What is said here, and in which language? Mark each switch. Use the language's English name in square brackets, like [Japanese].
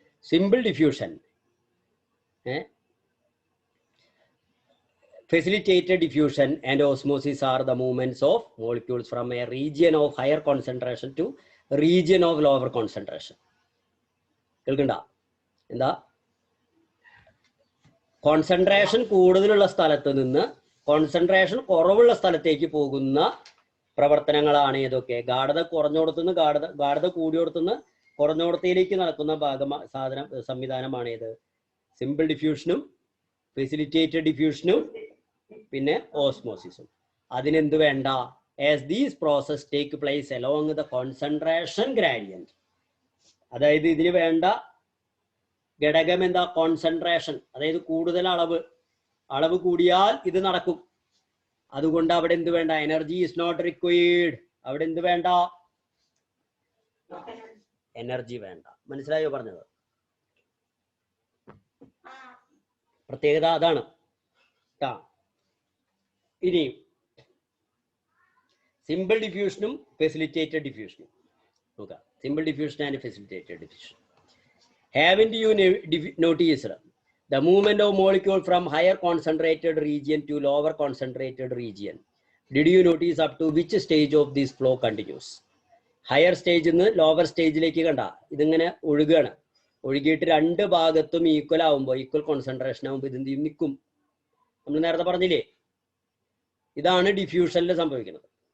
[English] Simple diffusion, facilitated diffusion and osmosis are the movements of molecules from a region of higher concentration to region of lower concentration. [Malayalam] കേൾക്കണ്ട? എന്താ? Concentration കൂടുതലുള്ള സ്ഥലത്ത് നിന്ന് concentration കുറവുള്ള സ്ഥലത്തേക്ക് പോകുന്ന പ്രവർത്തനങ്ങളാണ് ഏതൊക്കെ? ഗാഢത കുറഞ്ഞോടത്തുനിന്ന് ഗാഢത കൂടിയോടത്തുനിന്ന് കുറഞ്ഞോടത്തിലേക്ക് നടക്കുന്ന സംവിധാനമാണ് ഏത്? സിമ്പിൾ ഡിഫ്യൂഷനും ഫെസിലിറ്റേറ്റഡ് ഡിഫ്യൂഷനും പിന്നെ ഓസ്മോസിസും. അതിനെന്ത് വേണ്ട? [English] As these process take place along the concentration gradient. [Malayalam] അതായത് ഇതിന് വേണ്ട ഘടകം എന്താ? കോൺസെൻട്രേഷൻ. അതായത് കൂടുതൽ അളവ് കൂടിയാൽ ഇത് നടക്കും. അതുകൊണ്ട് അവിടെ എന്ത് വേണ്ട? [English] Energy is not required. [Malayalam] അവിടെ എന്ത് വേണ്ട? എനർജി വേണ്ട. മനസ്സിലായോ പറഞ്ഞത്? പ്രത്യേകത അതാണ്. ഇനി സിമ്പിൾ ഡിഫ്യൂഷനും ഫെസിലിറ്റേറ്റഡ് ഡിഫ്യൂഷനും നോക്കാം. [English] Simple diffusion and facilitated diffusion. Haven't you noticed the movement of molecule from higher concentrated region to lower concentrated region? Did you notice up to which stage of this flow continues? [Malayalam] Higher stage നിന്ന് lower സ്റ്റേജിലേക്ക് കണ്ട ഇതിങ്ങനെ ഒഴുകുകയാണ്. ഒഴുകിയിട്ട് രണ്ട് ഭാഗത്തും equal ആവുമ്പോൾ, equal concentration ആവുമ്പോൾ ഇത് എന്ത് ചെയ്യും? നിൽക്കും. നമ്മൾ നേരത്തെ പറഞ്ഞില്ലേ, ഇതാണ് ഡിഫ്യൂഷനിൽ സംഭവിക്കുന്നത്.